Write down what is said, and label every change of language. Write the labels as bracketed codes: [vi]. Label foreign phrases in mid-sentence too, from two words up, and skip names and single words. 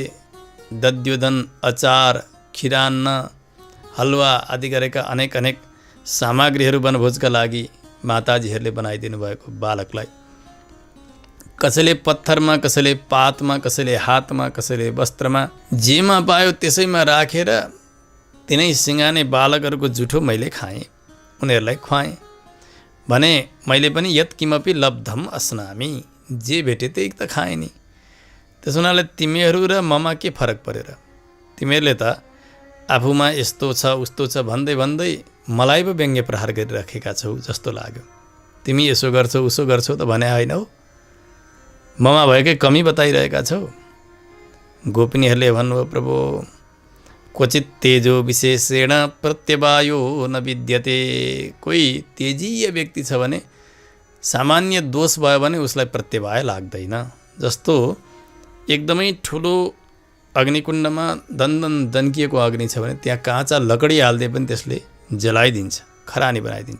[ne] दध्योदन, अचार, खिरान्न, हलुवा आदि गरेका अनेक अनेक सामग्रीहरू वनभोजका लागि माताजीहरूले बनाइदिनु भएको बालकलाई। कसैले पत्थरमा, कसैले पातमा, कसैले हातमा, कसैले वस्त्रमा, जेमा पायो त्यसैमा राखेर तिनै सिंगाने बालकहरूको जुठो मैले खाएँ, उनीहरूलाई खुवाएँ। भने मैले पनि [sa] यत् किमपि लब्धम अस्नामी, [ne] जे भेटे त्यही त खाएँ नि। त्यसो हुनाले तिमीहरू र ममा के फरक परेर? तिमीहरूले त आफूमा यस्तो छ उस्तो छ भन्दै भन्दै मलाई पो व्यङ्ग्य प्रहार गरिराखेका छौ जस्तो लाग्यो। तिमी यसो गर्छौ उसो गर्छौ त भने होइन हो, ममा भएकै कमी बताइरहेका छौ। गोपिनीहरूले भन्नुभयो, [sa] प्रभु क्वचित तेजो विशेषेण प्रत्यवायो न विद्यते। [ne] कोही तेजीय व्यक्ति छ भने, सामान्य दोष भयो भने उसलाई प्रत्यवाय लाग्दैन। जस्तो एकदमै ठुलो अग्निकुण्डमा दन्दन दन्किएको अग्नि छ भने त्यहाँ काँचा लकडी हाल्दै पनि त्यसले जलाइदिन्छ, खरानी बनाइदिन्छ।